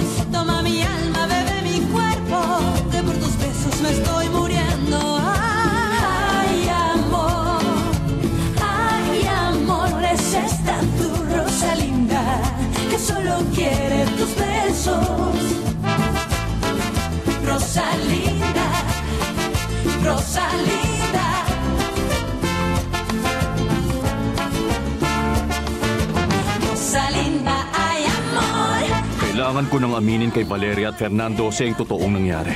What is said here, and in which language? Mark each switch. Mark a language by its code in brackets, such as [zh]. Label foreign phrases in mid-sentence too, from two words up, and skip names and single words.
[es] Toma mi alma, bebe mi cuerpo, que por tus besos me estoy muriendo. Ay amor, es esta tu Rosalinda, que solo quiere tus besos. Rosalinda, Rosalinda. Rosalinda, ay amor. [tl] Kailangan ko nang aminin kay Valeria at Fernando sa yung totoong nangyari.